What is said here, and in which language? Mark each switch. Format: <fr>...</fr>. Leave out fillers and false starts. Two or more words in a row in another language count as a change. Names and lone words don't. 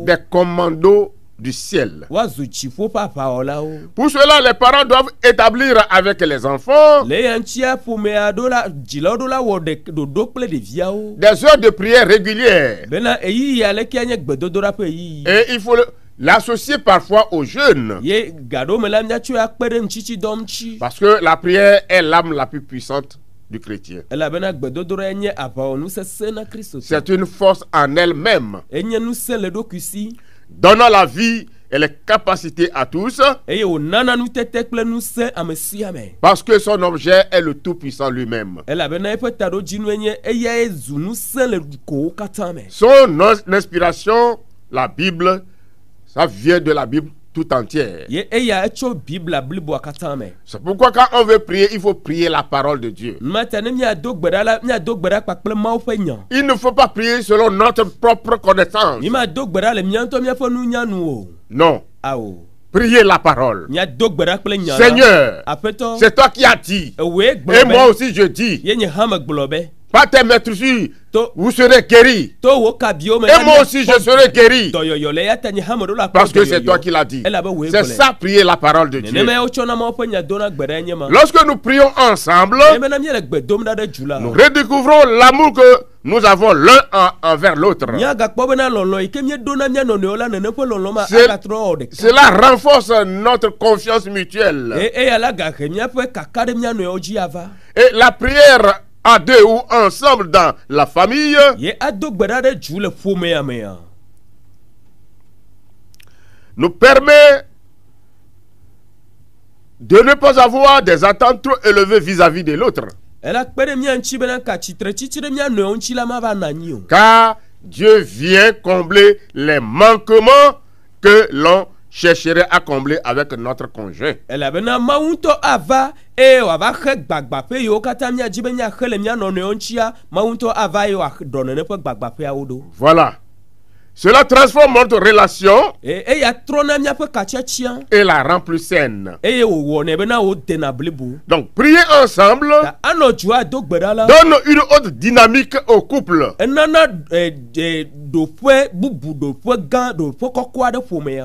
<fr>Des commandos du ciel.</fr> <ee>Woazu dziƒo ƒe aʋawɔlawo.</ee> <fr>Pour cela, les parents doivent établir avec les enfants</fr> <ee>Le ya ŋutia ƒomea ɖo la dzilawo ɖo la wɔ ɖoɖo kple ɖeviawo.</ee> <fr>des heures de prière régulières.</fr> <ee>Bena eyiyi aleke nye gbedodoɖa ƒe eyiyi.</ee> <fr>Et il faut l'associer parfois aux jeunes.</fr> <ee>Ye gaɖo me la míatsɔ akpe ɖe ŋutsitsidɔ ŋuti.</ee> <fr>Parce que la prière est l'âme la plus puissante du chrétien.</fr> <ee>Elabena gbedodoɖa nye aʋawɔnu sesẽ na Kristo.</ee> <fr>C'est une force en elle-même,</fr> <ee>Enye ŋusẽ le ɖokui si.</ee> <fr>donnant la vie et les capacités à tous,</fr> <ee>Eye wònana nutete kple ŋusẽ ame sia ame.</ee> <fr>parce que son objet est le Tout-Puissant lui-même.</fr> <ee>Elabena eƒe taɖodzinu nye eyae zu ŋusẽ le kowo katã me.</ee> <fr>Son inspiration, la Bible, ça vient de la Bible tout entière.</fr> <ee>Ye eya etso Bibla bliboa katã me.</ee> <fr>C'est pourquoi quand on veut prier, il faut prier la parole de Dieu.</fr> <ee>Numata ne míado gbe ɖa la míado gbe ɖa kpakple Mawu ƒe nya.</ee> <fr>Il ne faut pas prier selon notre propre connaissance.</fr> <ee>Míado gbe ɖa le mía ŋutɔ míaƒe nunyanu o.</ee> <fr>Non,</fr> <ee>Awo.</ee> <fr>priez la parole.</fr> <ee>Míado gbe ɖa kple nya la.</ee> <fr>Seigneur,</fr> <ee>Aƒetɔ.</ee> <fr>c'est toi qui as dit.</fr> <ee>Ewoe</ee> <fr>Et</fr> <ee>gblɔ</ee> <fr>moi</fr> <ee>be.</ee> <fr>aussi je dis,</fr> <ee>Ye nye hã megblɔ be.</ee> <fr>pas tes maîtres sur,</fr> <ee>To</ee> <fr>vous serez guéris.</fr> <ee>to wo kabiwo me.</ee> <fr>Et moi aussi je serai guéri.</fr> <ee>Dɔyɔyɔ le ya ta nye hã meɖo la.</ee> <fr>Parce que c'est toi qui l'as dit. C'est ça, prier la parole de Dieu.</fr> <ee>Nenema ya wotsɔna Mawu ƒe nya dona gbe ɖa nye ma.</ee> <fr>Lorsque nous prions ensemble,</fr> <ee>Emena míele gbe dom ɖa ɖe dzu la.</ee> <fr>nous redécouvrons l'amour que nous avons l'un envers l'autre.</fr> <ee>Míagakpɔ bena lɔlɔ yi ke míeɖona mía nɔnɔewo la nene ƒe lɔlɔ ma</ee> <fr>C'est-</fr> <ee>agatrɔ wɔ ɖeka.</ee> <fr>Cela renforce notre confiance mutuelle.</fr> <ee>Eya la gahe míaƒe kaka ɖe mía nɔewo dzi ava.</ee> <fr>Et la prière à deux ou ensemble dans la famille</fr> <ee>Ye ado gbe ɖa ɖe dzu le ƒomea mea.</ee> <fr>nous permet de ne pas avoir des attentes trop élevées vis-à-vis de l'autre.</fr> <ee>Ela kpe ɖe mía ŋuti bena ka tsitre tsitsi ɖe mía nɔewo ŋuti la ma va na anyi o.</ee> <fr>Car Dieu vient combler les manquements que l'on chercherait à combler avec notre conjoint.</fr> <ee>Elabena Mawu ŋutɔ ava eye wòava xe gbagbaƒe yiwo katã míadzi be míaxe le mía nɔnɔewo ŋutia, Mawu ŋutɔ ava eye wòaɖɔ nene ƒe gbagbaƒeawo ɖo.</ee> <fr>Voilà. Cela transforme notre relation</fr> <ee>Eya trɔna míaƒe katsiatsia</ee> <fr>et la rend plus saine.</fr> <ee>eye wòwɔnɛ bena wòdena blibo.</ee> <fr>Donc, prier ensemble</fr> <ee>Ta anɔ dzu ado gbe ɖa la.</ee> <fr>donne une autre dynamique au couple.</fr> <ee>Enana ɖoƒe bubu ɖoƒe gã ɖoƒe kɔkɔ aɖe ƒomea.</ee>